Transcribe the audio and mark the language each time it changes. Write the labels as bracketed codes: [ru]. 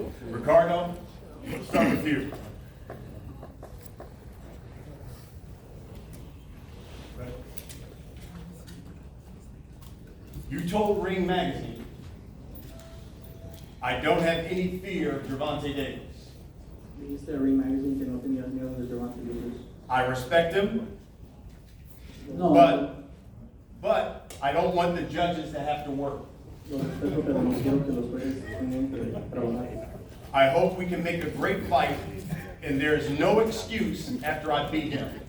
[en] Ricardo, let's start with you. You told Ring Magazine, I don't have any fear of Gervonta Davis. [es] dijiste a Ring Magazine que no tenías miedo de Gervonta Davis. [en] I respect him, [es] No, [en] but I don't want the judges to have to work. [es] lo respeto, pero no quiero que los jueces tengan que trabajar. [en] I hope we can make a great fight, and there is no excuse after I beat him.